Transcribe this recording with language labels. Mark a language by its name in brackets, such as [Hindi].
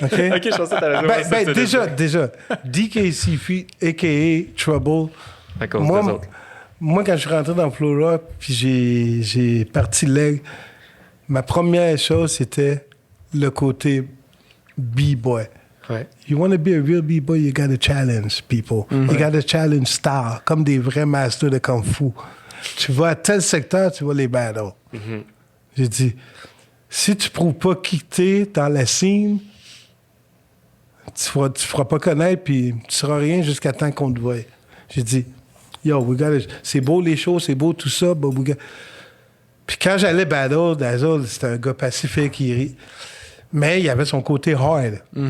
[French] OK, je pensais que t'allais dire déjà, DKC, a.k.a. Trouble, à cause des autres. Moi, quand je suis rentré dans Flow Rock, puis j'ai parti leg, ma première chose, c'était le côté B-boy. Ouais. [English] You want to be a real B-boy, you got to challenge people. You got to challenge stars, [French] comme des vrais masters de Kung Fu. Tu vas à tel secteur, tu vas les battles. J'ai dit, si tu prouves pas qui t'es dans la scène, tu feras pas connaître, puis tu seras rien jusqu'à temps qu'on te voie. J'ai dit, yo, c'est beau les shows, c'est beau tout ça, but Puis quand j'allais battle, Dazzle, c'était un gars pacifique, mais il avait son côté hard.